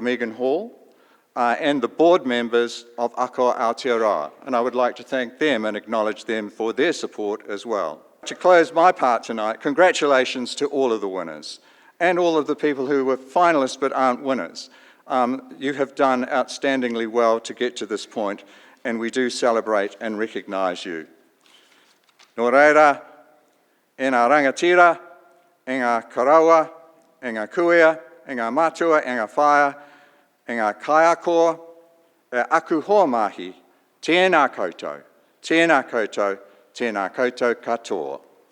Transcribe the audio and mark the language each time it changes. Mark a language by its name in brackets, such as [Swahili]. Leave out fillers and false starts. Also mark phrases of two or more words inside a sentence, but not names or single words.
[English] Megan Hall, and the board members of Ako Aotearoa, and I would like to thank them and acknowledge them for their support as well. To close my part tonight, congratulations to all of the winners and all of the people who were finalists but aren't winners. You have done outstandingly well to get to this point, and we do celebrate and recognise you. [Māori] Nō reira, e ngā rangatira, e ngā karaua, e ngā kuia, e ngā matua, e ngā whaia, e ngā kaiakoa, e aku hoa mahi, tēnā koutou, tēnā koutou, tēnā koutou katoa.